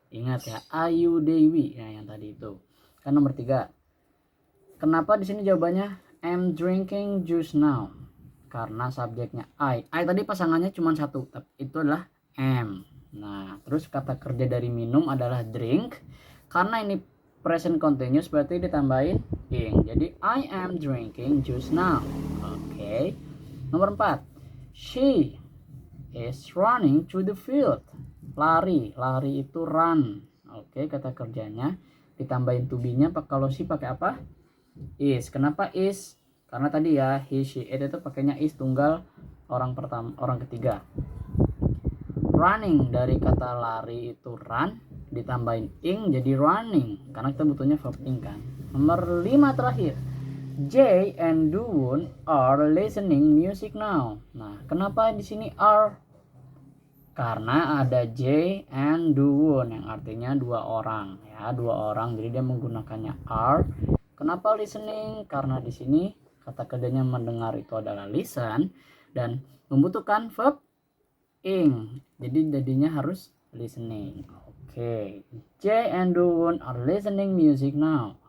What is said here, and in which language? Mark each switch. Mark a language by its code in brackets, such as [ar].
[id] Ingat ya, ayu dewi ya, yang tadi itu. Kan nomor 3. Kenapa di sini jawabannya [en] I'm drinking juice now? [id] Karena subjeknya I tadi pasangannya cuma satu, tapi itu adalah am. Nah, terus kata kerja dari minum adalah drink. Karena ini present continuous berarti ditambahin ing. Jadi [en] I am drinking juice now. [id] Oke. Nomor 4. [en] She is running to the field. [id] Lari itu run. Oke, kata kerjanya ditambahin to be-nya. Kalau she pakai apa? Is. Kenapa is? Karena tadi ya he, she, it itu pakainya is tunggal orang pertama, orang ketiga. Running dari kata lari itu run ditambahin ing jadi running karena kita butuhnya verb ing kan. Nomor 5 terakhir, [en] Jay and Doon are listening music now. [id] Nah, kenapa di sini are? Karena ada Jay and Doon yang artinya 2 orang ya, 2 orang, jadi dia menggunakannya are. Kenapa listening? Karena di sini kata kerjanya mendengar itu adalah listen dan membutuhkan verb ing. Jadi jadinya harus listening. Oke. [en] Jay and Doon are listening music now.